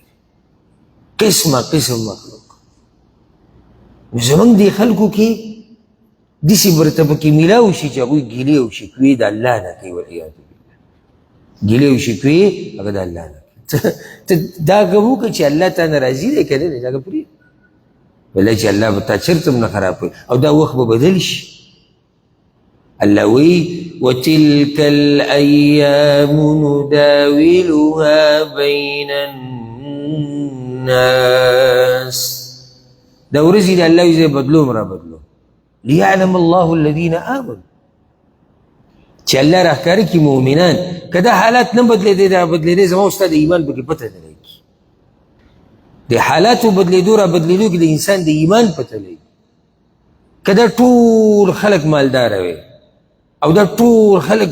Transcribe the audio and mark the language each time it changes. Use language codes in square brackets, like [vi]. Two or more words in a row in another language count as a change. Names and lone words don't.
[ps] قسمه قسم مخلوق نو زموږ دې خلکو کې داسې مرتبه کې میلاو شي چې هغوی ګیلې او شکوې د الله نه کوي [ar] والعیاذ بالله [ps] ګیلې او شکوې هغه د الله نه کوي ته دا که وکړه چې الله تا نه راضي دی که نه دی دا که پرېږده ولی چې الله به تا چرته هم نه خراب کوي او دا وخت به بدل شي الله وی [ar] وتلك الأيام نداولها بين [ps] الناس دا ورځې د الله وی زه بدلوم را بدلوم [ar] ليعلم الله الذين آمنوا [ps] چې الله راښکاره کړي مؤمنان که دا حالات نه بدلېدی دا بدلېدی زما او ستا د ایمان پکې پته نه لګي د حالاتو بدلېدو را بدلېدو کې د انسان د ایمان پته لګي که دا ټول خلک مالداره وي او دا ټول خلک